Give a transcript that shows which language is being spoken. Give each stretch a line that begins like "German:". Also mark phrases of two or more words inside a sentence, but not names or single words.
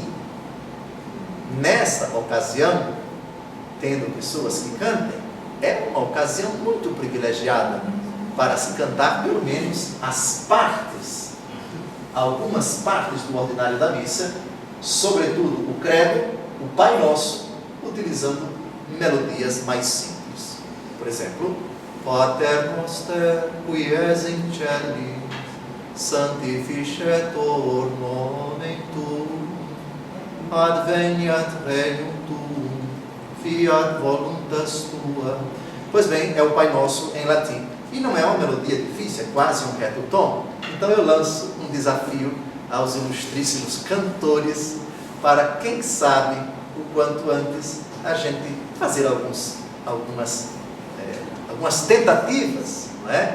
Portuguese: Nessa ocasião, tendo pessoas que cantem, é uma ocasião muito privilegiada para se cantar pelo menos as partes, algumas partes do ordinário da missa, sobretudo o credo, o Pai Nosso, utilizando melodias mais simples. Por exemplo,
Latin: Pater noster, qui es in celi, sanctificetur nomen tuum, adveniat regnum tuum, fiat voluntas tua.
Portuguese: Pois bem, é o Pai Nosso em latim. E não é uma melodia difícil, é quase um reto tom. Então eu lanço um desafio aos ilustríssimos cantores para, quem sabe, o quanto antes a gente fazer algumas tentativas, não é?